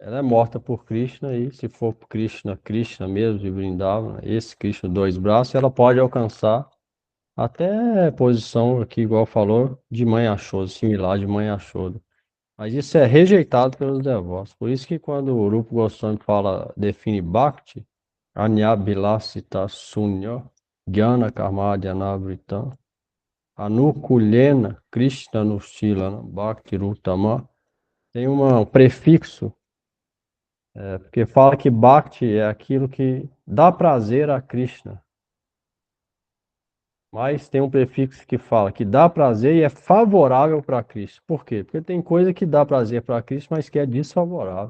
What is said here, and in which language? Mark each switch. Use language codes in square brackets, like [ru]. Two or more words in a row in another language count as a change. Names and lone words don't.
[pt] ela é morta por Krishna e se for Krishna, Krishna mesmo de Vrindavan, esse Krishna dois braços, ela pode alcançar até posição aqui, igual falou, de mãe Yashoda, similar de mãe Yashoda. Mas isso é rejeitado pelos devotos. Por isso que quando o Rupa Goswami fala, define Bhakti, [sa] अन्याभिलाषिता शून्यं, ज्ञान कर्माद्यनावृतम्, आनुकूल्येन कृष्ण अनुशीलनं, भक्तिर् उत्तमा, [pt] tem um prefixo, porque fala que Bhakti é aquilo que dá prazer a Krishna. Mas tem um prefixo que fala que dá prazer e é favorável para Krishna. Por quê? Porque tem coisa que dá prazer para Krishna, mas que é desfavorável.